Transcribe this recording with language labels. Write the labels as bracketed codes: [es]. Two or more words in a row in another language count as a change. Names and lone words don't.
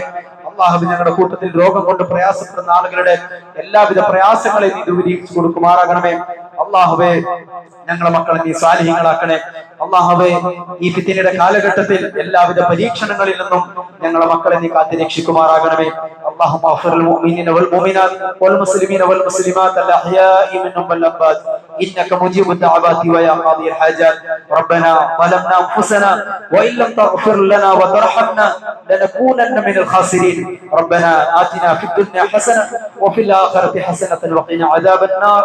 [ml] അല്ലാഹുവേ, ഞങ്ങളുടെ കൂട്ടത്തിൽ രോഗം കൊണ്ട് പ്രയാസപ്പെടുന്ന ആളുകളുടെ എല്ലാവിധ പ്രയാസങ്ങളെയും നീ ദൂരീകരിച്ചു കൊടുക്കുമാറാകണമേ. അല്ലാഹുവേ, ഞങ്ങളുടെ മക്കളെ നീ സാലിഹീങ്ങളാക്കണേ. അല്ലാഹുവേ, ഈ ഫിത്നയുടെ കാലഘട്ടത്തിൽ എല്ലാവിധ പരീക്ഷണങ്ങളിൽ നിന്നും ഞങ്ങളുടെ മക്കളെ നീ കാത്തുരക്ഷിക്കുമാറാകണമേ. [ar] اللهم اغفر للمؤمنين والمؤمنات والمسلمين والمسلمات الأحياء منهم والأموات إنك مجيب الدعوات ويا قاضي الحاجات. ربنا ظلمنا أنفسنا وإن لم تغفر لنا وترحمنا لنكونن من الخاسرين. ربنا آتنا في الدنيا حسنة وفي الآخرة حسنة وقنا عذاب النار.